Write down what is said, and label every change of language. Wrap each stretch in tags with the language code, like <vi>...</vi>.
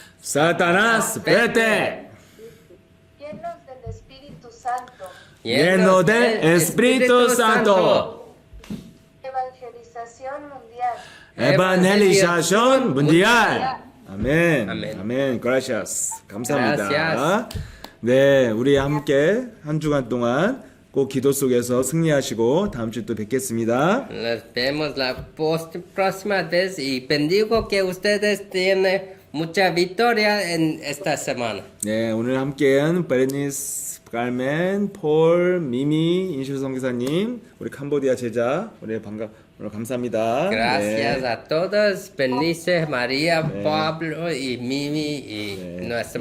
<es>Satanás, vete. Llenos del Espíritu Santo. Lleno del Espíritu Santo. Evangelización mundial. Evangelización mundial.</es> <ko>아멘. 아멘. 아멘.</ko> <es>Gracias.</es> <ko>감사합니다.</ko> <es>Gracias.</es> <ko>네, 우리 함께 한 주간 동안 꼭 기도 속에서 승리하시고 다음 주에 또 뵙겠습니다.</ko> <es>Nos vemos la próxima vez y bendigo que ustedes tienen mucha victoria en esta semana.</es> <ko>네, 오늘 함께한 베레니스, 갈멘, 폴, 미미, 인실성 기사님, 우리 캄보디아 제자, 오늘 감사합니다.</ko> <es>Gracias</es> <ko>네.</ko> <es>a todos, Bernice, María, Pablo y Mimi y nuestra</es>